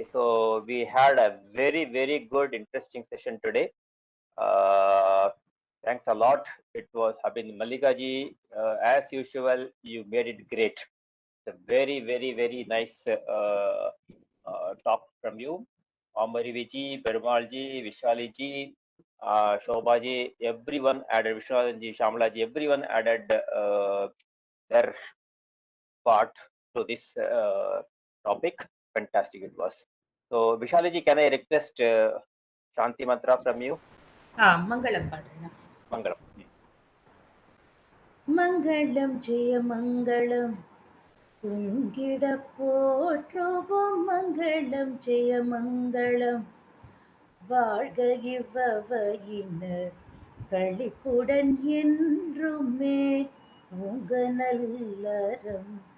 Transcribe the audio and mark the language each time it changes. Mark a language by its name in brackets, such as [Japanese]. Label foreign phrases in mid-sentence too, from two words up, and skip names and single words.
[English] So we had a very, very good, interesting session today. Thanks a lot. It was Mallika ji, as usual, you made it great. It's a very, very, very nice talk from you. Amarivi ji, Perumal ji, Vishali ji, Shobha ji, everyone added, Vishwanath ji, Shyamala ji, everyone added their part to this topic. Fantastic it was. So Vishali ji, can I request Shanti mantra from you? [Tamil] மங்களம் பாடுறேன். Mangalam. மங்களம் ஜெய மங்களம் பொங்கிட போற்றுவோம். மங்களம் ஜெய மங்களம் வாழ்க இவ்வகையினர் களிப்புடன் என்றுமே உங்க நல்லறம்